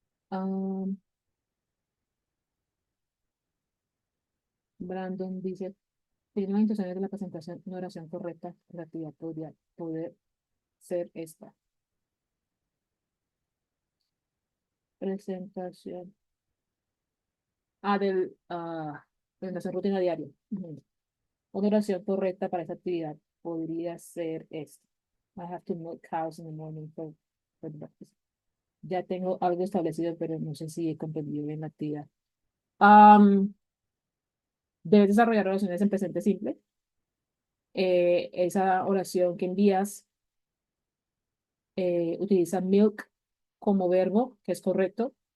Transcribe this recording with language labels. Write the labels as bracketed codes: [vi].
[es] Ah, Brandon dice, tiene las instrucciones de la presentación una oración correcta, la actividad podría poder ser esta. Presentación. Presentación rutina diaria. Ujú. Una oración correcta para esa actividad podría ser esta. [en] I have to milk cows in the morning for breakfast. [es] Ya tengo algo establecido, pero no sé si he comprendido bien la actividad. Am, Debes desarrollar oraciones en presente simple. Esa oración que envías utiliza milk como verbo, que es correcto.